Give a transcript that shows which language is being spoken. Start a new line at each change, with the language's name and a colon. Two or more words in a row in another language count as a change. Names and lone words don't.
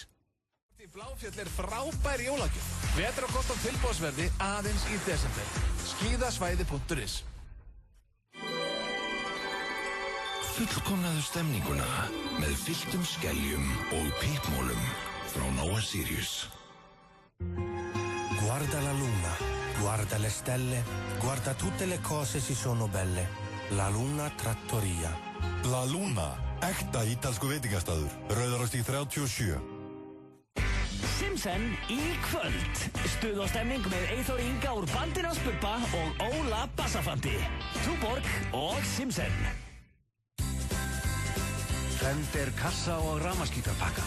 Icelandic: Bláfjöll er frábær jólagjöf. Vetur á kost á tilboðsverði aðeins í desember. Skíðasvæði.is. Fullkomnaðu stemninguna með fylltum skeljum og pípmólum frá Nóa Sirius.
Italian: Guarda la luna, guarda le stelle, guarda tutte le cose si sono belle.
Icelandic: La Luna Trattoria. La Luna, ekta ítalsku veitingastaður, Rauðarárstíg 37. Simpson í kvöld. Stuð og stemning með Eyþór Inga úr bandinu hans Bubba og Óla Bassafandi. Túborg og Simpson. Fender kassa og rafmaskítarpakkar.